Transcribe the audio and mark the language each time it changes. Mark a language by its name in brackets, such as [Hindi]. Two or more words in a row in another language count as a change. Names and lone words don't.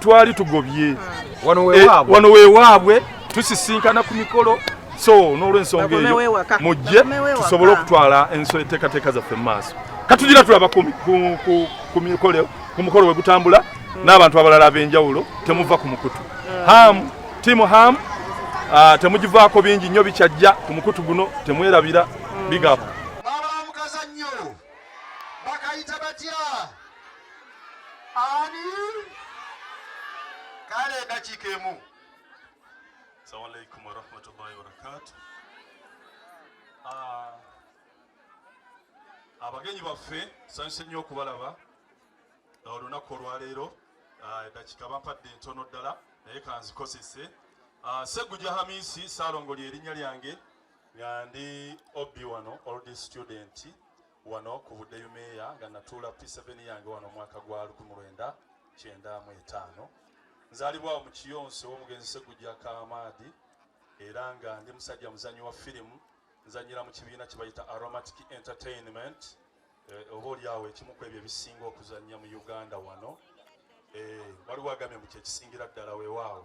[Ganda] twali tugobye wano weewaabwe tusisinkana ku mikolo so n'olw'ensonga eyo mujje tusobole okutwala enteekateeka zaffe mu maaso katugira tulaba ku mukolo we gutambula n'abantu abalala ab'enjawulo temuva ku mukutu tiimu hamu temugivaako bingi nnyo bikyajja ku mukutu guno temwerabira bigapo abamukazannyo bakayita batya ani kale eddakiika emu. [Arabic] السلام عليكم ورحمة الله وبركاته. [Ganda] Abagenyi baffe nsanyuse nnyo okubalaba olunaku olwaleero eddakiika bampadde ntono ddala naye kanzikozese. Ssegujja Hamisi Saalongoli erinnya lyange nga ndi obbi wano [English] old student [Ganda] wano ku budde yumeeya nga natuula P7 yange wano omwaka gwa 1995. Nzaalibwawo mu kiyonso w'omugenzi Ssegujja Kaamaadi era nga ndi musajja muzannyi wa firimu nzanyira mu kibiina kye bayita Aromatic Entertainment oba oliawo ekimu ku ebyo ebisinga okuzannya mu Uganda wano waliwo agambye mu kyekisingira ddala weewaawo.